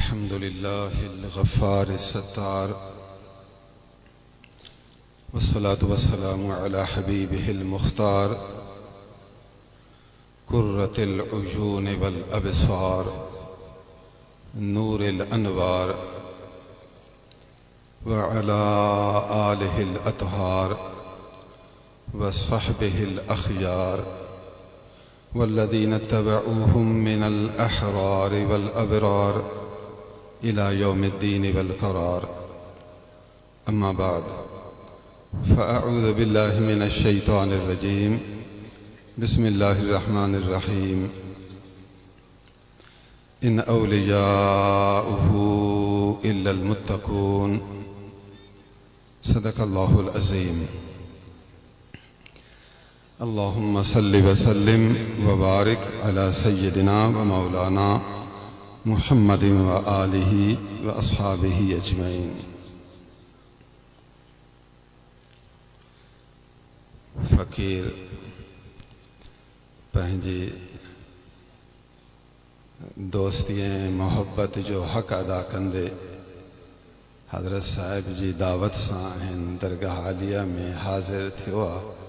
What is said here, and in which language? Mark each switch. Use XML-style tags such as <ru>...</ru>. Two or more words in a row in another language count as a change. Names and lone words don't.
<ar>الحمد لله الغفار الستار والصلاة والسلام على حبيبه المختار قرة العيون والأبصار نور الأنوار وعلى آله الأطهار وصحبه الأخيار والذين تبعوهم من الأحرار والأبرار إلى يوم الدين والقرار. أما بعد فأعوذ بالله من الشيطان الرجيم. بسم الله الرحمن الرحيم۔ إن أولياؤه إلا المتقون. صدق الله العظيم. اللهم صل وسلم وبارك على سيدنا ومولانا محمد وآله وأصحابه أجمعين.</ar> <sd>फ़कीर पंहिंजी दोस्तीअ मोहब्बत जो हक़ अदा कंदे हज़रत साहिब जी दावत सां हिन दरगाह आलिया में हाज़िर थियो आहे।</sd>